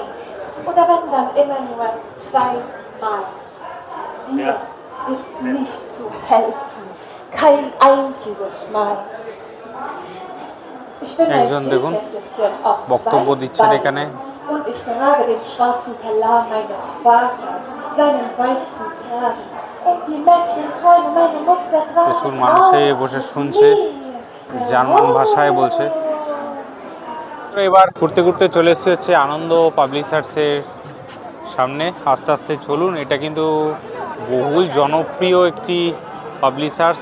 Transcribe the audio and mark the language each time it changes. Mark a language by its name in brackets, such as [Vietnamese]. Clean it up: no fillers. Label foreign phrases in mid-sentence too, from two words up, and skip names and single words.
[German] Oder wenn dann immer nur zweimal. Dir ist nicht zu helfen. Kein einziges Mal. Ich bin ein Teekesselchen auf [Bangla] বক্তব্য দিচ্ছেন এখানে। [German] und ich trage den schwarzen Talar meines Vaters, seinen weißen Kragen. Und die Mädchen träumen meine Mutter [Bangla] প্রচুর মানুষে বসে শুনছে, জার্মান ভাষায় বলছে। এবার ঘুরতে ঘুরতে চলে এসেছে হচ্ছে আনন্দ পাবলিশার্সের সামনে। আস্তে আস্তে চলুন, এটা কিন্তু বহুল জনপ্রিয় একটি পাবলিশার্স।